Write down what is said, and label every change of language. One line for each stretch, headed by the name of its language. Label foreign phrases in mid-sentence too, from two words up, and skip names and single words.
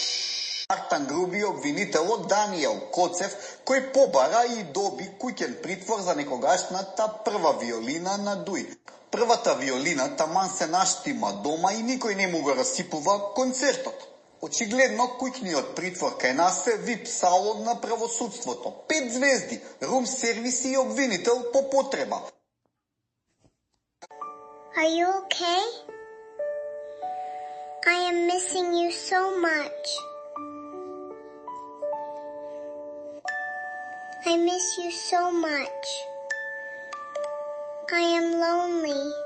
Macedonian: Артан Груби обвинителот Даниел Коцев, кој побара и доби куќен притвор за некогашната прва виолина на Дуј. Првата виолина таман се наштима дома и никој не му го расипува концертот. Очигледно, куќниот притвор кај нас е вип салон на правосудството. 5 звезди,
English: room services
Macedonian: и обвинител по потреба.
English: Are you okay? I am missing you so much. I miss you so much. I am lonely.